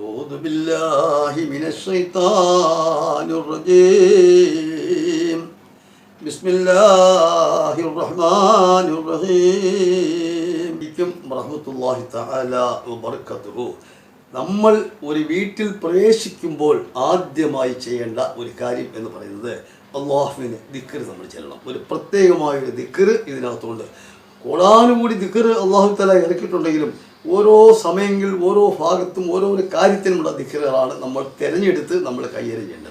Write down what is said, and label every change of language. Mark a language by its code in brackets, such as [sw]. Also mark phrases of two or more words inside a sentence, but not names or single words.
[ar] أعوذ بالله من الشيطان الرجيم بسم الله الرحمن الرحيم ورحمة الله تعالى وبركاته. [ml] നമ്മൾ ഒരു വീട്ടിൽ പ്രവേശിക്കുമ്പോൾ ആദ്യമായി ചെയ്യേണ്ട ഒരു കാര്യം എന്ന് പറയുന്നത് അള്ളാഹുവിന് ദിക്ർ നമ്മൾ ചെല്ലണം. ഒരു പ്രത്യേകമായൊരു ദിക്ർ ഇതിനകത്തുണ്ട്. കോടാനുകൂടി ദിക്ർ [ar] الله تعالى [ml] ഇറക്കിയിട്ടുണ്ടെങ്കിലും ഓരോ സമയങ്ങളിൽ ഓരോ ഭാഗത്തും ഓരോരോ കാര്യത്തിനുമുള്ള ദിക്റുകളാണ് നമ്മൾ തിരഞ്ഞെടുത്ത് നമ്മൾ കൈകാര്യം ചെയ്യേണ്ടത്.